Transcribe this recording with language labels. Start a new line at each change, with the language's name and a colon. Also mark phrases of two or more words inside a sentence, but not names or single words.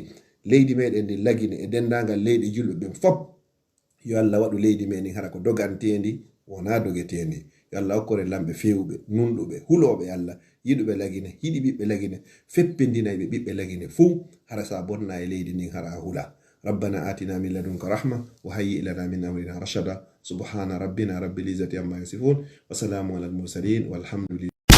Fula: leydi meɗen ndi lagine e dendagal leyɗi julɓe ɓen fop yo Allah waɗu leydi meɗen hara ko dogantendi wona dogetendi. yo Allah hokkore lamɓe fewɓe nunɗuɓe huloɓe Allah yiɗuɓe lagine hiɗi ɓiɓɓe lagine feppindinayɓe ɓiɓɓe lagine fuu hara sa bonna e leydi ndin hara hula.
Arabic: ربنا آتنا من لدنك رحمة وهيئ لنا من أمرنا رشدا سبحان ربنا رب العزة عما يصفون وسلام على المرسلين والحمد لله.